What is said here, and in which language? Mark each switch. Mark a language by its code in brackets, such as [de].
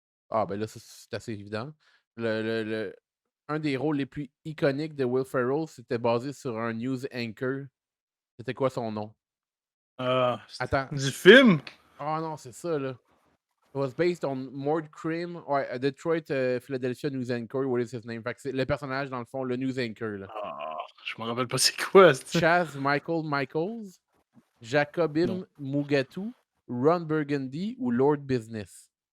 [fr] Ah, ben là, ça, c'est assez évident. Un des rôles les plus iconiques de Will Ferrell, c'était basé sur un news anchor. C'était quoi son nom? Ah, Attends. du film? Ah non, c'est ça, là. [en] It was based on Mort Cream. [fr] Ouais, [en] a Detroit, Philadelphia news anchor. What is his name? [fr] Fait que c'est le personnage, dans le fond, le news anchor, là. Ah, je me rappelle pas c'est quoi, c'est Chaz Michaels, Non. Jacobim Mugatu, Ron Burgundy ou Lord Business?